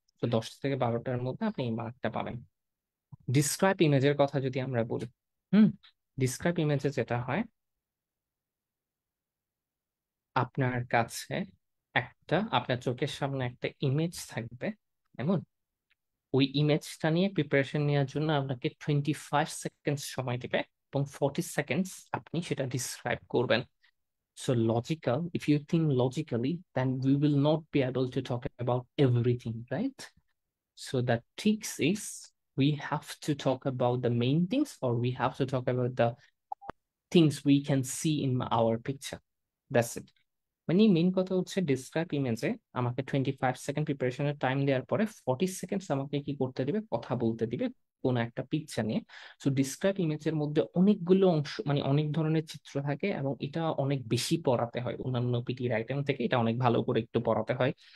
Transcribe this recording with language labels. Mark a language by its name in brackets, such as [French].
[Bangla] তো 10 থেকে 12টার মধ্যে আপনি এই মার্কটা পাবেন। ডিসক্রাইব ইমেজের কথা যদি আমরা বলি, হুম, ডিসক্রাইব ইমেজে যেটা হয়, আপনার কাছে আপনার চোখের সামনে একটা ইমেজ থাকবে, এমন ওই ইমেজটা নিয়ে প্রিপারেশন নেওয়ার জন্য আপনাকে 25 সেকেন্ডস সময় দিবে, এবং 40 সেকেন্ডস আপনি সেটা ডিসক্রাইব করবেন। [English] So logical, if you think logically, then we will not be able to talk about everything, right? So the tricks is, we have to talk about the main things, or we have to talk about the things we can see in our picture. That's it. [Bangla] মানে main কথা হচ্ছে, describe ইমেজে আমাকে 25 second প্রিপারেশনের time দেওয়ার পরে 40 seconds আমাকে কি করতে দিবে, কথা বলতে দিবে কোন একটা পিকচার নিয়ে। সো ডিসক্রাইব ইমেজের মধ্যে অনেকগুলো অংশ, মানে অনেক ধরনের চিত্র থাকে, এবং এটা অনেক বেশি পড়াতে হয় অন্যান্য পিটির আইটেম থেকে, এটা অনেক ভালো করে একটু পড়াতে হয়।